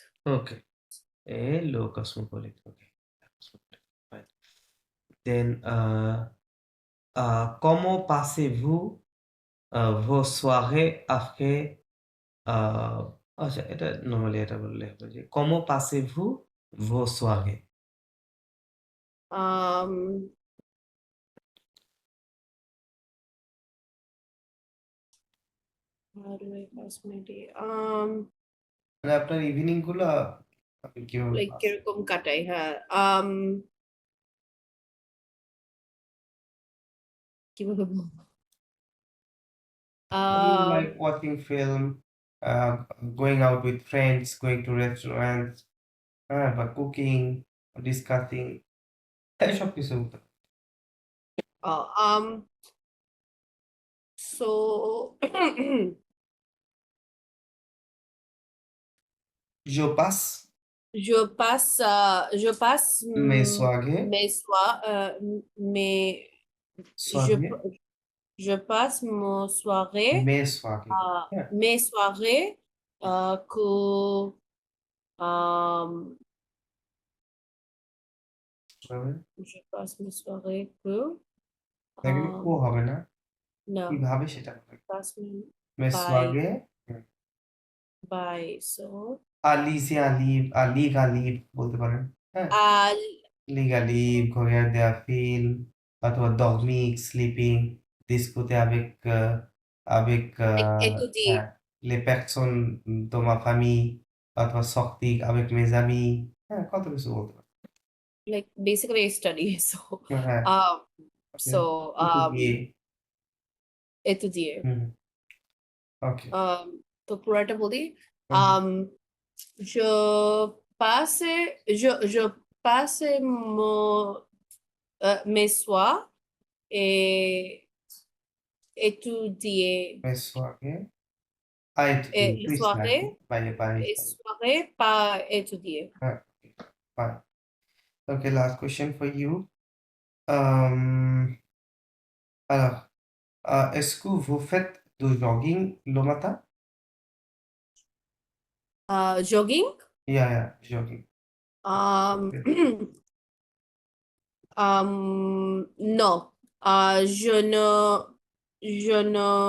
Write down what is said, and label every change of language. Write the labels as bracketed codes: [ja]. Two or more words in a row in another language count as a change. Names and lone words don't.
[en] ওকে, [fr] le cosmopolite, [en] okay, fine. [fr] দেন comment passez-vous vos soirées après [bn] আচ্ছা, এটা নরমালি এটা বললে হবে যে [fr] comment passez-vous vos soirées? [en] Um, how do I pass my day? [bn] মানে আপনার ইভিনিং গুলা আপনি কিভাবে [en] Like পাস? [bn] কিরকম কাটাই, হ্যাঁ। কিভাবে বলবো? [en] Like watching film, going out with friends, going to restaurants, [bn] বা [en] cooking, discussing, [bn] এই সব কিছু হতো। [en] Oh, So, [fr] Je passe je passe mes soirées, mes soirs, mes, je, soirées, je passe mon soirée, mes soirées. Yeah. mes soirées, que, [bn] হবে। [fr] je passe mes soirées que, [bn] না কিন্তু কো হবে না, [en] no, [bn] কিভাবে সেটা হবে। [fr] passe mes [en] by, [fr] soirées, [en] by, so, [fr] à lisez un livre, à lire un livre [bn] বলতে পারেন। হ্যাঁ, [fr] à, lire un livre, regarder un film, অথবা dormir, sleeping, discuter avec étudier, হ্যাঁ, les personnes de ma famille, অথবা sortir avec mes amis, [bn] হ্যাঁ, কত কিছু বলতে পারেন। [en] like basically I study, so, হ্যাঁ, okay. so, [fr] étudier, étudier. [en] হুম, okay. [bn] তো পুরাটা বলি হুম, [fr] je passe je passe mes soirs et étudier mes soirées, à étudier, les plus soirées [en] by, [fr] pas étudier. ouais, [en] fine. Okay, last question for you. [fr] Alors, est-ce que vous faites du jogging le matin? [en] Jogging Yeah, jogging. [fr] um non je ne